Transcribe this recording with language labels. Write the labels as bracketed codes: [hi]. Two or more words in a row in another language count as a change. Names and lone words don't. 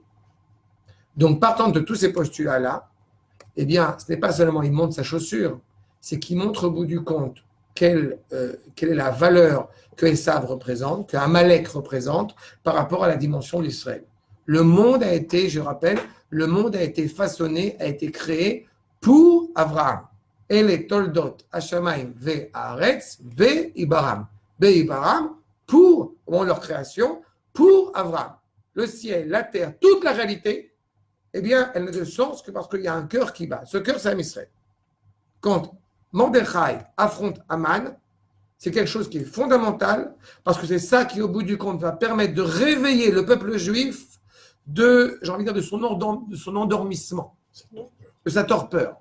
[fr] Donc, partant de tous ces postulats-là, eh bien, ce n'est pas seulement il montre sa chaussure, c'est qu'il montre au bout du compte quelle est la valeur que Esav représente, que Amalek représente par rapport à la dimension d'Israël. Le monde a été, je rappelle, le monde a été façonné, a été créé pour Abraham. [he] אלה תולדות השמים והארץ בהבראם. Ibaram, [fr] pour leur création, pour Abraham. Le ciel, la terre, toute la réalité, eh bien, elle n'a de sens que parce qu'il y a un cœur qui bat. Ce cœur, c'est Israël. Quand Mordechai affronte Haman, c'est quelque chose qui est fondamental, parce que c'est ça qui, au bout du compte, va permettre de réveiller le peuple juif de son endormissement, de sa torpeur.